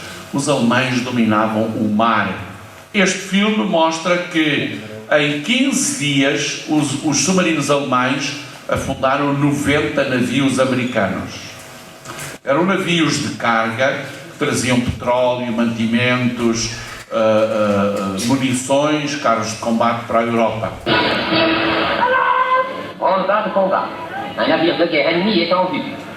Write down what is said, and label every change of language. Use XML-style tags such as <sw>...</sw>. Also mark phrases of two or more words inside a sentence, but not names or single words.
<pt>Os alemães dominavam o mar. Este filme mostra que em 15 dias os submarinos alemães afundaram 90 navios americanos. Eram navios de carga que traziam petróleo, mantimentos, munições, carros de combate para a Europa.</pt> <fr>Ordre de combat. Un navire de guerre ennemi est en vue.</fr>